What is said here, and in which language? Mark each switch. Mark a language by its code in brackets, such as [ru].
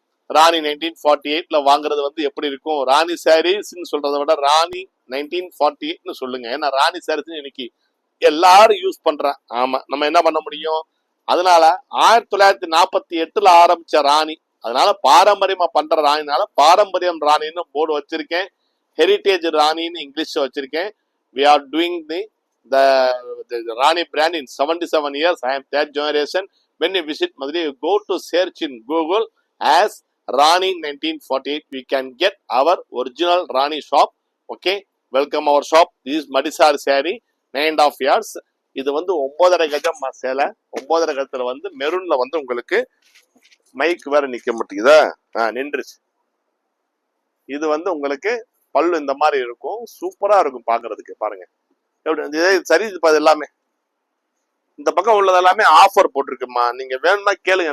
[ta] ராணி 1948ல வாங்குறது வந்து எப்படி இருக்கும். ராணி சாரீஸ்ன்னு சொல்றதை விட ராணி 1948ன்னு சொல்லுங்க. ஏன்னா ராணி சாரீஸ் இன்னைக்கு எல்லாரும் யூஸ் பண்றேன். ஆமா, நம்ம என்ன பண்ண முடியும். அதனால 1948ல ஆரம்பிச்ச ராணி, அதனால பாரம்பரியமா பண்ற ராணினால பாரம்பரியம் ராணின்னு போர்டு வச்சிருக்கேன். ஹெரிட்டேஜ் ராணின்னு இங்கிலீஷ் வச்சிருக்கேன். [en] We are doing the Rani brand in 77 years. I am third generation. When you visit Madurai, you go to search in Google as Rani 1948. We can get our original Rani shop. Okay, welcome our shop. This is Madisar saree 9.5 years. [ta] இது வந்து 9.5 கஜம் சேலை. 9.5 கஜத்துல வந்து மெரூன்ல வந்து உங்களுக்கு mic வேற நிக்க மாட்டேங்குதா, நின்றுச்சு. இது வந்து உங்களுக்கு பல்லு இந்த மாதிரி இருக்கும். சூப்பரா இருக்கும் பாக்குறதுக்கு. பாருங்க சரி. இது எல்லாமே இந்த பக்கம் உள்ளது எல்லாமே ஆஃபர் போட்டிருக்குமா, நீங்க வேணும்னா கேளுங்க.